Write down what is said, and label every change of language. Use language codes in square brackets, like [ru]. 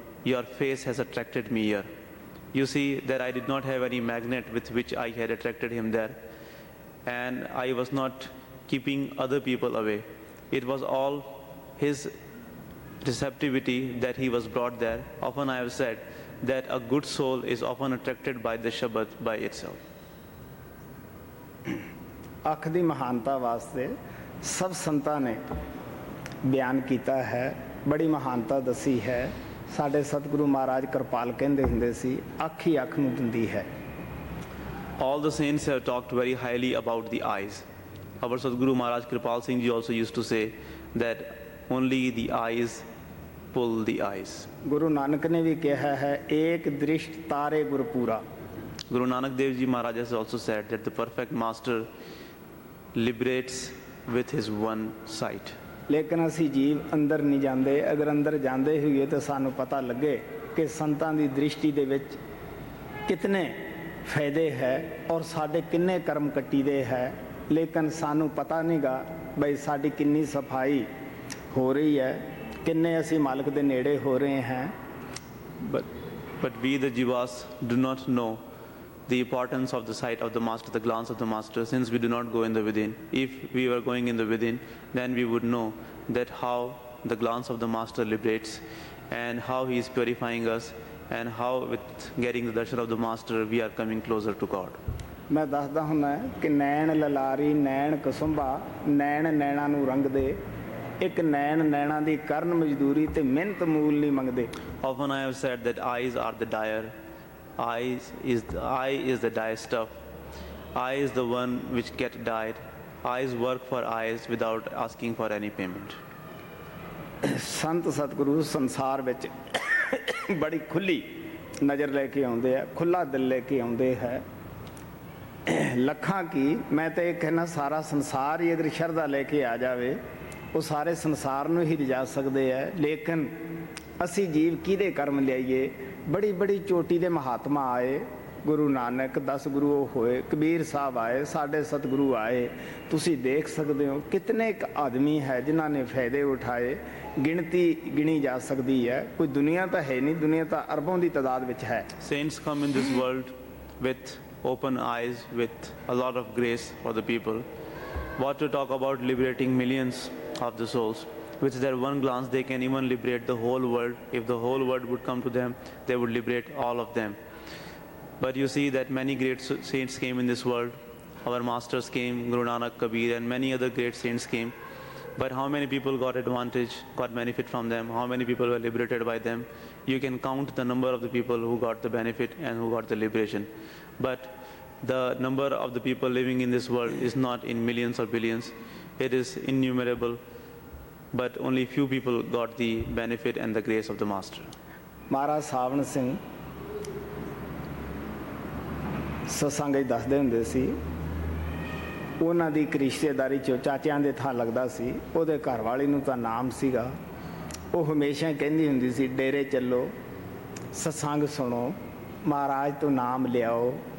[en] Your face has attracted me here. You see that I did not have any magnet with which I had attracted him there, and I was not keeping other people away. It was all his receptivity that he was brought there. Often I have said that a good soul is often attracted by the Shabad by itself. [pa] ਅੱਖ ਦੀ ਮਹਾਨਤਾ ਵਾਸਤੇ ਸਭ ਸੰਤਾਂ ਨੇ ਬਿਆਨ ਕੀਤਾ ਹੈ, ਬੜੀ ਮਹਾਨਤਾ ਦੱਸੀ ਹੈ। ਸਾਡੇ ਸਤਿਗੁਰੂ ਮਹਾਰਾਜ ਕਿਰਪਾਲ ਕਹਿੰਦੇ ਹੁੰਦੇ ਸੀ, ਅੱਖ ਹੀ ਅੱਖ ਨੂੰ ਦਿੰਦੀ ਹੈ। [en] All the saints have talked very highly about the eyes. Our Sadguru Maharaj Kripal Singh Ji also used to say that only the eyes pull the eyes. [pa] Guru Nanak ਨੇ ਵੀ ਕਿਹਾ ਹੈ, ਏਕ ਦ੍ਰਿਸ਼ਟ ਤਾਰੇ ਗੁਰਪੂਰਾ। [en] Guru Nanak Dev Ji Maharaj has also said that the perfect master liberates with his one sight. [pa] ਲੇਕਿਨ ਅਸੀਂ ਜੀਵ ਅੰਦਰ ਨਹੀਂ ਜਾਂਦੇ। ਅਗਰ ਅੰਦਰ ਜਾਂਦੇ ਹੋਈਏ ਤਾਂ ਸਾਨੂੰ ਪਤਾ ਲੱਗੇ ਕਿ ਸੰਤਾਂ ਦੀ ਦ੍ਰਿਸ਼ਟੀ ਦੇ ਵਿੱਚ ਕਿਤਨੇ ਫਾਇਦੇ ਹੈ ਔਰ ਸਾਡੇ ਕਿੰਨੇ ਕਰਮ ਕੱਟੀਦੇ ਹੈ। ਲੇਕਿਨ ਸਾਨੂੰ ਪਤਾ ਨਹੀਂਗਾ ਬਈ ਸਾਡੀ ਕਿੰਨੀ ਸਫਾਈ ਹੋ ਰਹੀ ਹੈ, ਕਿੰਨੇ ਅਸੀਂ ਮਾਲਕ ਦੇ ਨੇੜੇ ਹੋ ਰਹੇ ਹਾਂ। [en] But we the jivas do not know the importance of the sight of the master, the glance of the master, since we do not go in the within. If we were going in the within, then we would know that how the glance of the master liberates, and how he is purifying us, and how with getting the darshan of the master we are coming closer to God. [pa] ਮੈਂ ਦੱਸਦਾ ਹੁੰਦਾ ਕਿ ਨੈਣ ਲਲਾਰੀ ਨੈਣ ਕਸੁੰਭਾ, ਨੈਣ ਨੈਣਾ ਨੂੰ ਰੰਗ ਦੇ, ਇੱਕ ਨੈਣ ਨੈਣਾ ਦੀ ਕਰਨ ਮਜ਼ਦੂਰੀ ਤੇ ਮਿਹਨਤ ਮੂਲ ਨਹੀਂ ਮੰਗਦੇ। [en] Often I have said that eyes are the dyer. Eye is the dye stuff. Eye is the one which get dyed. Eyes work for eyes without asking for any payment. [pa] ਸੰਤ ਸਤਿਗੁਰੂ ਸੰਸਾਰ ਵਿੱਚ ਬੜੀ ਖੁੱਲੀ ਨਜ਼ਰ ਲੈ ਕੇ ਆਉਂਦੇ ਆ, ਖੁੱਲਾ ਦਿਲ ਲੈ ਕੇ ਆਉਂਦੇ ਹੈ। ਲੱਖਾਂ ਕੀ, ਮੈਂ ਤਾਂ ਇਹ ਕਹਿਣਾ ਸਾਰਾ ਸੰਸਾਰ ਹੀ ਅਗਰ ਸ਼ਰਧਾ ਲੈ ਕੇ ਆ ਜਾਵੇ ਉਹ ਸਾਰੇ ਸੰਸਾਰ ਨੂੰ ਹੀ ਲਿਜਾ ਸਕਦੇ ਹੈ। ਲੇਕਿਨ ਅਸੀਂ ਜੀਵ ਕਿਹਦੇ ਕਰਮ ਲਿਆਈਏ। ਬੜੀ ਬੜੀ ਚੋਟੀ ਦੇ ਮਹਾਤਮਾ ਆਏ, ਗੁਰੂ ਨਾਨਕ 10 ਗੁਰੂ ਹੋਏ, ਕਬੀਰ ਸਾਹਿਬ ਆਏ, ਸਾਡੇ ਸਤਿਗੁਰੂ ਆਏ। ਤੁਸੀਂ ਦੇਖ ਸਕਦੇ ਹੋ ਕਿਤਨੇ ਕੁ ਆਦਮੀ ਹੈ ਜਿਨ੍ਹਾਂ ਨੇ ਫਾਇਦੇ ਉਠਾਏ, ਗਿਣਤੀ ਗਿਣੀ ਜਾ ਸਕਦੀ ਹੈ। ਕੋਈ ਦੁਨੀਆ ਤਾਂ ਹੈ ਨਹੀਂ, ਦੁਨੀਆ ਤਾਂ ਅਰਬੋਂ ਦੀ ਤਾਦਾਦ ਵਿੱਚ ਹੈ। [en] Saints come in this world with open eyes, with a lot of grace for the people. What to talk about liberating millions of the souls? With their one glance, they can even liberate the whole world. If the whole world would come to them, they would liberate all of them. But you see that many great saints came in this world. Our masters came, Guru Nanak, Kabir, and many other great saints came. But how many people got advantage, got benefit from them? How many people were liberated by them? You can count the number of the people who got the benefit and who got the liberation. But the number of the people living in this world is not in millions or billions. It is innumerable. But only few people got the benefit and the grace of the Master. [pa] ਮਹਾਰਾਜ ਸਾਵਣ ਸਿੰਘ ਸਤਸੰਗ ਹੀ ਦੱਸਦੇ ਹੁੰਦੇ ਸੀ, ਉਹਨਾਂ ਦੀ ਇੱਕ ਰਿਸ਼ਤੇਦਾਰੀ 'ਚੋਂ ਚਾਚਿਆਂ ਦੇ ਥਾਂ ਲੱਗਦਾ ਸੀ। ਉਹਦੇ ਘਰ ਵਾਲੀ ਨੂੰ ਤਾਂ ਨਾਮ ਸੀਗਾ। ਉਹ ਹਮੇਸ਼ਾ ਕਹਿੰਦੀ ਹੁੰਦੀ ਸੀ, ਡੇਰੇ ਚੱਲੋ, ਸਤਸੰਗ ਸੁਣੋ, ਮਹਾਰਾਜ ਤੋਂ ਨਾਮ ਲਿਆਓ।